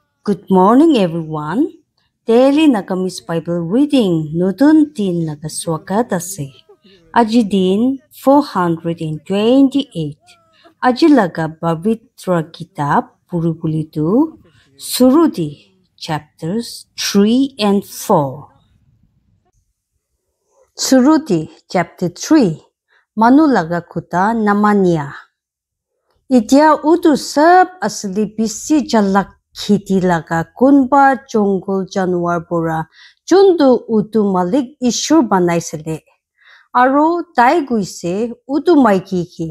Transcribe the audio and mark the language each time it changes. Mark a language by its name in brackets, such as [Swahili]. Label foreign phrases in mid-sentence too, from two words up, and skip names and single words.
[English] Good morning, everyone. Daily Nagamis Bible reading [Naga Pidgin] nutun din nagaswagat ase. Aji din 428. Aji laga Pavitra Kitab Purupulitu Surudi [English] chapters 3 and 4. [Naga Pidgin] Surudi chapter 3. Manu laga kuta namanya. Itia utu sab asli bisi jalak khiti laga kunba jongol januar bora jundu utu malik ishur banaisile. Aro tai guise utu maiki ki.